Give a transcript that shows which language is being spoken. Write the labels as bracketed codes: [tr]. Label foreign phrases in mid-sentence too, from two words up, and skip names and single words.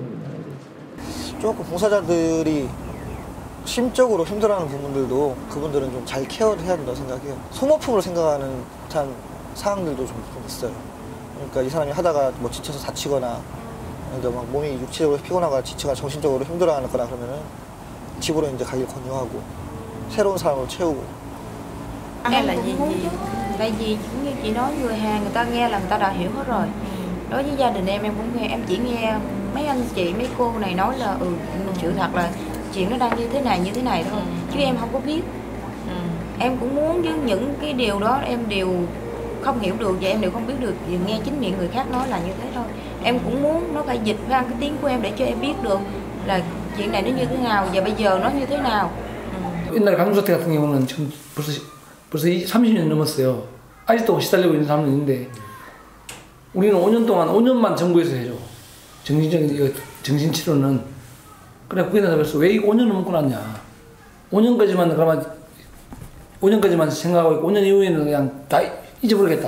[ko] 조금 봉사자들이 심적으로 힘들어하는 부분들도 그분들은 좀 잘 케어를 해야 된다고 생각해요. 소모품으로 생각하는 참 상황들도 좀 있어요. 그러니까 이 사람이 하다가 뭐 지쳐서 다치거나 그러니까 막 몸이 육체적으로 피곤하거나 지쳐가 정신적으로 힘들어하거나 그러면은 집으로 이제 가길 권유하고 새로운 사람으로 채우고. [vi] Em là gì? Tại vì cũng như chị nói người Hàn người ta nghe là người ta đã hiểu hết rồi. Đối với gia đình em cũng nghe, em chỉ nghe mấy anh chị mấy cô này nói là sự thật là chuyện nó đang như thế này thôi, chứ em không có biết. Em cũng muốn chứ những cái điều đó em đều không hiểu được và em đều không biết được, vì nghe chính miệng người khác nói là như thế thôi. Em cũng muốn nó phải dịch ra cái tiếng của em để cho em biết được là chuyện này nó như thế nào và bây giờ nó như thế nào. [ko] 옛날 강조사태 같은 경우는 지금 벌써 30년 넘었어요. 아직도 시달리고 있는 사람은 있는데 우리는 5년만 정부에서 해줘. 정신적인 정신치료는. 그래 그게 내가 그랬어. 왜 이거 5년 넘고 났냐. 5년까지만 생각하고 있고 5년 이후에는 그냥 다 잊어버리겠다.